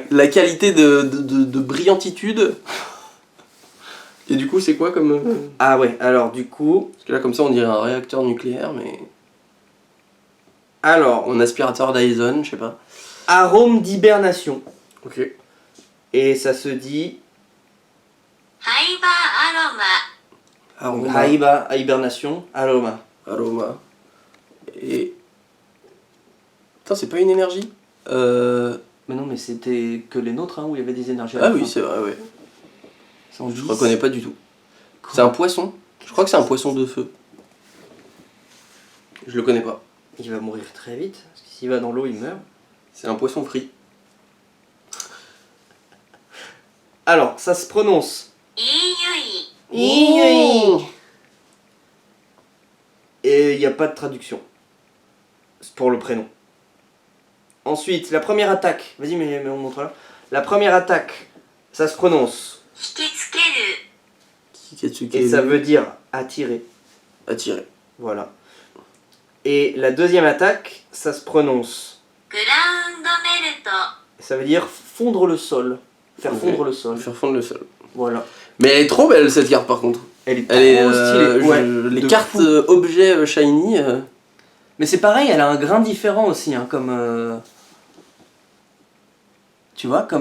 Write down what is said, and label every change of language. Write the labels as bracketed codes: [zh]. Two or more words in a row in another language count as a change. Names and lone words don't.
[fr] La qualité de brillantitude. Et du coup, c'est quoi comme. Ah ouais, alors du coup. Parce que là, comme ça, on dirait un réacteur nucléaire, mais. Alors, Un aspirateur Dyson, je sais pas. arôme d'hibernation. Ok. Et ça se dit. [ja] ハイバーアロマ [fr] Aroma. Haiba, hibernation, aroma. Aroma. Et. Putain, c'est pas une énergie Mais non, mais c'était que les nôtres hein, où il y avait des énergies. à Ah la oui, fin. c'est vrai, ouais. Sans Je 10. reconnais pas du tout. C'est un poisson. Je crois que c'est un poisson de feu. Je le connais pas. Il va mourir très vite. Parce que s'il va dans l'eau, il meurt. C'est un poisson frit. Alors, ça se prononce. イーユイ Et il n'y a pas de traduction. C'est pour le prénom. Ensuite, la première attaque. Vas-y, mais on montre là. La première attaque, ça se prononce. [ja] 引きつける [fr] Kikatsuki. Et ça veut dire attirer. Attirer. Voilà. Et la deuxième attaque, ça se prononce. [ja] グラウンドメルト [fr] Ça veut dire fondre le sol. Faire Ok. fondre le sol. Faire fondre le sol. Voilà. Mais elle est trop belle cette carte par contre. Elle est trop Elle est. stylée. Ouais, les de cartes fou. objets shiny. Mais c'est pareil, elle a un grain différent aussi, hein, comme. Tu vois, comme.